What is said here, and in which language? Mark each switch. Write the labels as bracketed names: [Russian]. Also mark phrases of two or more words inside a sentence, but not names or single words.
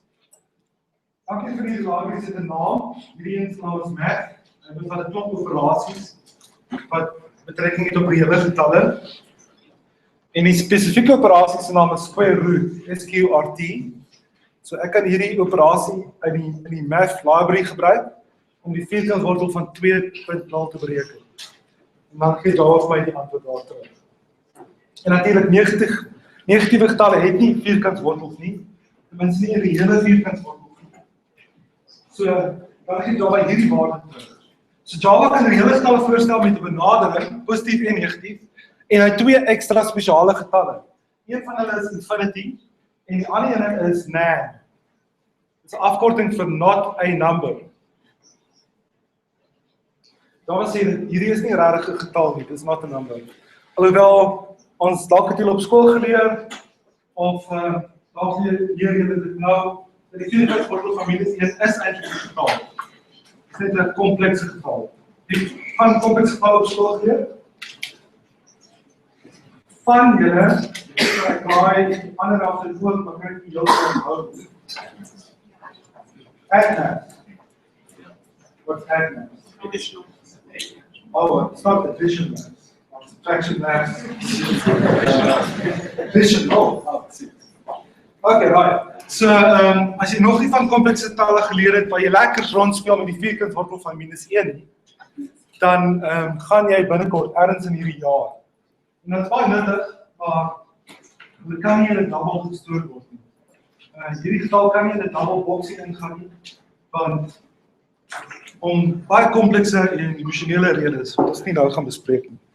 [Afrikaans] Elkeen van hierdie libraries het 'n naam, hierdie een se naam is math, en dit wat 'n klomp operasies wat betrekking het op reële getalle. En die spesifieke operasie se naam is [English] square root, [Afrikaans] SQRT. So ek kan hierdie operasie in die [English] math library [Afrikaans] gebruik om die vierkantswortel van 2.0 te bereken. En dan gee Java vir my die antwoord daar terug. En natuurlik negatiewe getalle het nie vierkantswortels nie, ten minste nie 'n reële vierkantswortel nie. So dan gee Java hierdie waarde terug. So Java kan reële getalle voorstel met 'n benadering, positief en negatief, en hy het 2 ekstra spesiale getalle. Een van hulle is infinity en die ander een is nan. Dit is 'n afkorting vir [English] not a number. [Afrikaans] Java sê hierdie is nie regtig 'n getal nie, dit is [English] not a number. [Afrikaans] Alhoewel ons dalk het julle op skool geleer of dalk leer julle dit nou dat die vierkantswortel van -1 is eintlik 'n getal. Dit is net 'n komplekse getal. Jy gaan komplekse getal op skool geleer. Van julle, ek raai ander af dit ook, maar ek kan heeltemal onthou. [English] Add. What's add? Additional. Oh, it's not addition math. Subtraction math. Addition, oh. Okay, right. So, [Afrikaans] as jy nog nie van komplekse talle geleer het, waar jy lekker rondspeel met die vierkantswortel van -1 nie, dan gaan jy binnekort ergens in hierdie jaar. En dat is baie nuttig, maar dit kan nie in 'n double gestoor word nie. Hierdie getal kan nie in 'n double boxie ingaan nie, want om baie komplekse en emosionele redes wat ons nie nou gaan bespreek nie.